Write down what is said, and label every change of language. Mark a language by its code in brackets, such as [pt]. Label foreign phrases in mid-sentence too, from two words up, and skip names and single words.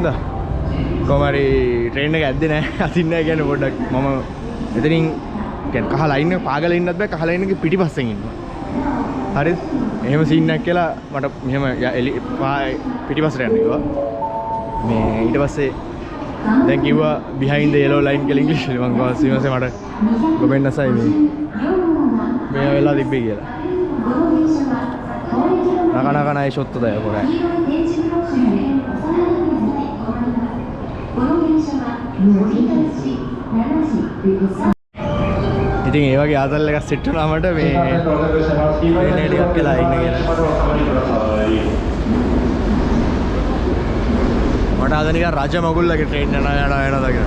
[si] කොහම හරි ට්‍රේන් එක ඇද්දේ නැහැ. අදින්න නැහැ කියන්නේ පොඩ්ඩක් මම එතනින් කියන්නේ කහ ලයින් එක පාගලා ඉන්නත් බෑ. කහ ලයින් එකේ පිටිපස්සෙන් ඉන්නවා. හරිද? එහෙම සීන් එකක් කියලා මට මෙහෙම පිටිපස්සට යන්න කිව්වා. මේ ඊට පස්සේ දැන් කිව්වා [en] behind the yellow line [si] කියලා ඉංග්‍රීසියෙන් මම කිව්වා සීමසේ මට ගොබෙන් නැසයි මේ වෙලා තිබ්බේ කියලා. [ja] なかなかないショットだよこれ。 [si] ඉතින් ඒ වගේ ආතල් එකක් සෙට් වුණා මට මේ ට්‍රේන් එකක් කියලා ඉන්න කියලා. මට අද නිකන් රජ මගුල්ලගේ ට්‍රේන් යනවා කියලා.